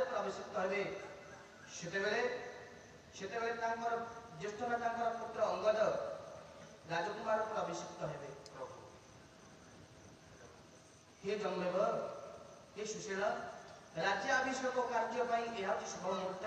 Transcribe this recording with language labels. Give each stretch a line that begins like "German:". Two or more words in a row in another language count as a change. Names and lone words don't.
Odia: ଅଭିଷିକ୍ତ ହେବେ ସେତେବେଳେ ତାଙ୍କର ଜ୍ୟେଷ୍ଠ ତାଙ୍କର ପୁତ୍ର ଅଙ୍ଗଦ ରାଜକୁମାର ଉପରେ ଅଭିଷିକ୍ତ ହେବେ। ହେ ଜମଦେବ, ହେ ସୁଶୀଳ, ରାଜ୍ୟାଭିଷେକ କାର୍ଯ୍ୟ ପାଇଁ ଏହା ହେଉଛି ଶୁଭ ମୁହୂର୍ତ୍ତ।